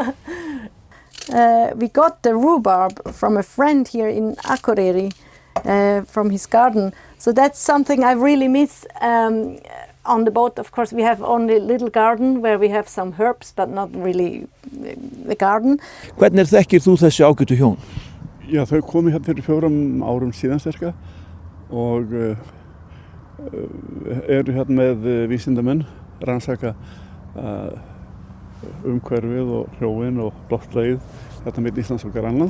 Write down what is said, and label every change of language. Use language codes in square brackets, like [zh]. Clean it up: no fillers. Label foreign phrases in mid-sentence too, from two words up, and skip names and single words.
[en] We got the rhubarb from a friend here in Akureyri, from his garden. So that's something I really miss on the boat. Of course, we have only a little garden where we have some herbs, but not really the garden. [is] Hvernig þekkir þú þessi ágætu hjón? Já, þau komu hérna fyrir 4 árum síðan cirka og eru hérna með vísindamenn rannsaka umhverfið og hrjóin og loftslagið hérna milli Íslands og Grænlands.